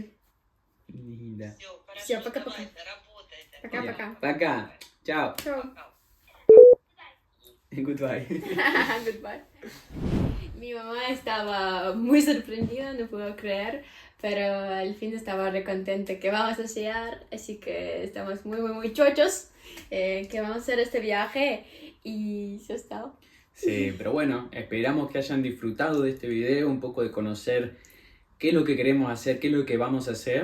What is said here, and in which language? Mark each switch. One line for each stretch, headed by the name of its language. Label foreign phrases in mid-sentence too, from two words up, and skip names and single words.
Spanish: Linda.
Russian: Все, хорошо, Всё, пока-пока. давайте, работайте. Пока-пока. Пока. Chao. Чао. Пока.
English: Goodbye. Goodbye.
Spanish: Mi mamá estaba muy sorprendida, no puedo creer, pero al fin estaba re contenta que vamos a hacer, así que estamos muy chochos, que vamos a hacer este viaje y ya está. Sí, pero bueno, esperamos que hayan disfrutado de este video, un poco de conocer qué es lo que queremos hacer, qué es lo que vamos a hacer.